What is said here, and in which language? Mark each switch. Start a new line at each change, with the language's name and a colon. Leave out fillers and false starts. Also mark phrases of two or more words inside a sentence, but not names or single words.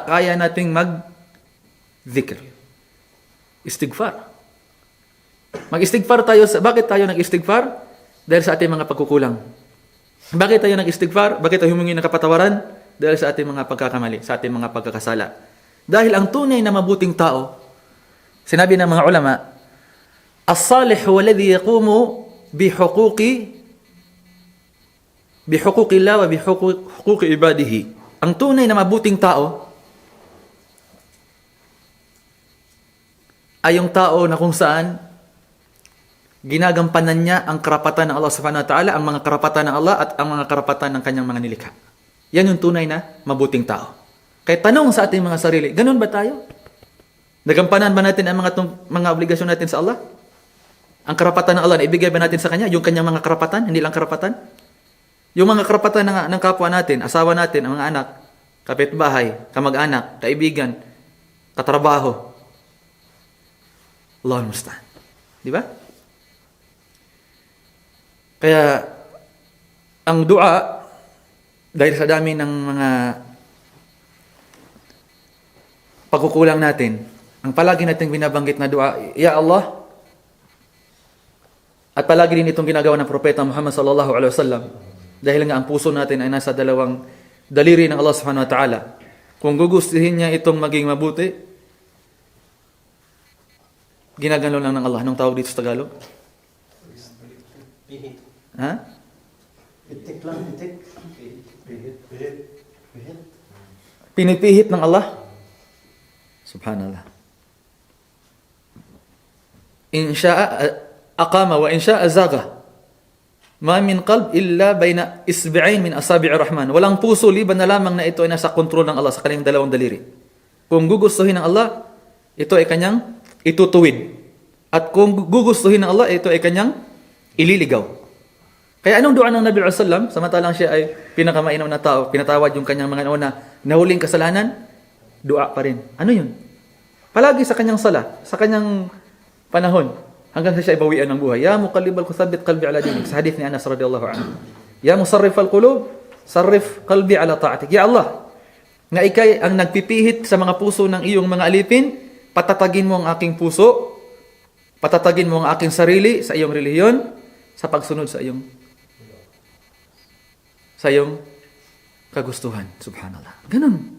Filipino: Kaya nating mag-dhikr. Istighfar. Mag-istighfar tayo. Bakit tayo nag-istighfar? Dahil sa ating mga pagkukulang. Bakit tayo nag-istighfar? Bakit tayo humingi ng kapatawaran? Dahil sa ating mga pagkakamali, sa ating mga pagkakasala. Dahil ang tunay na mabuting tao, sinabi ng mga ulama,
Arabic: الصالح هو الذي يقوم بحقوق الله وبحقوق عباده.
Filipino: Ang tunay na mabuting tao ay yung tao na kung saan ginagampanan niya ang karapatan ng Allah
Arabic: سبحانه وتعالى,
Filipino: ang mga karapatan ng Allah at ang mga karapatan ng kanyang mga nilikha. Yan yung tunay na mabuting tao. Kaya tanong sa ating mga sarili, ganun ba tayo? Nagampanan ba natin ang mga obligasyon natin sa Allah? Ang karapatan ng Allah na ibigay ba natin sa Kanya? Yung kanyang mga karapatan, hindi lang karapatan? Yung mga karapatan ng kapwa natin, asawa natin, ang mga anak, kapitbahay, kamag-anak, kaibigan, katrabaho.
Arabic: الله المستعان.
Filipino: Di ba? Kaya, ang dua, dahil sa dami ng mga pagkukulang natin, ang palagi nating binabanggit na dua,
Arabic: يا الله,
Filipino: at palagi din itong ginagawa ng Propeta Muhammad
Arabic: صلى الله عليه وسلم,
Filipino: dahil nga ang puso natin ay nasa dalawang daliri ng Allah
Arabic: سبحانه وتعالى.
Filipino: Kung gugustuhin niya itong maging mabuti, ginagano lang ng Allah. Anong tawag dito sa Tagalog? Ha? Pitik lang, pitik. Pihit. Pinipihit ng Allah. Subhanallah.
Arabic: إن شاء أقام وإن شاء أزاغ. ما من قلب إلا بين إصبعين من أصابع الرحمن.
Filipino: Walang puso liban na lamang na ito ay nasa kontrol ng Allah sa kanyang dalawang daliri. Kung gugustuhin ng Allah, ito ay kanyang itutuwid. At kung gugustuhin ng Allah, ito ay kanyang ililigaw. Kaya anong dua ng Nabi
Arabic: صلى الله عليه وسلم,
Filipino: samantalang siya ay pinakamainam na tao, pinatawad yung kanyang mga nahuling kasalanan, dua pa rin. Ano yun? Palagi sa kanyang sala, sa kanyang panahon, hanggang sa siya ibawian ng buhay.
Arabic: يا مقلب القلوب قلبي على دينك.
Filipino: Sa hadith ni Anas
Arabic: رضي الله عنه. يا مصرف القلوب صرف قلبي على طاعتك. يا الله,
Filipino: nga ikay ang nagpipihit sa mga puso ng iyong mga alipin, patatagin mo ang aking puso, patatagin mo ang aking sarili sa iyong relihiyon, sa pagsunod sa iyong kagustuhan. Subhanallah. Ganun.